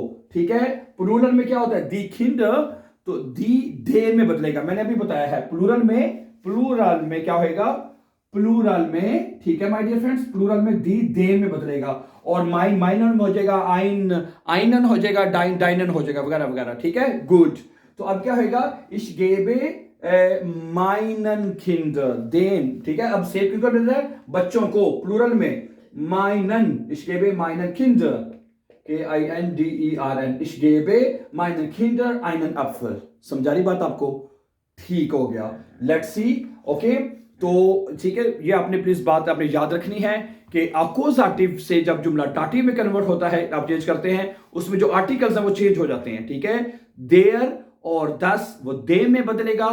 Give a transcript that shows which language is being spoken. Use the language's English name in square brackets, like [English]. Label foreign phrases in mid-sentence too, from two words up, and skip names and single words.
[Hindi] ठीक है, प्लूरल में क्या होता है? [German] die Kinder, [Hindi] तो दी देर में बदलेगा। मैंने अभी बताया है प्लूरल में क्या होएगा? प्लूरल में, ठीक है [English] my dear friends, [Hindi] प्लूरल में दी देर में बदलेगा, और माइनन हो जाएगा, आइनन हो जाएगा, डाइनन हो जाएगा, वगैरह वगैरह। ठीक है, गुड। तो अब क्या होएगा? [German] Ich gebe meinen Kinder den। [Hindi] ठीक है, अब सेब किसको मिल रहा है? बच्चों को, प्लूरल में [German] meinen, Ich gebe meinen Kinder, Kindern, Ich gebe meinen Kindern einen Apfel। [Hindi] समझा रही बात आपको? ठीक हो गया, [English] let's see. [Hindi] ओके, तो ठीक है, ये आपने प्लीज बात आपने याद रखनी है कि अकोजाटिव से जब जुमला डाटिव में कन्वर्ट होता है, आप चेंज करते हैं, उसमें जो आर्टिकल्स हैं वो चेंज हो जाते हैं। ठीक है, देयर और 10 वो दे में बदलेगा।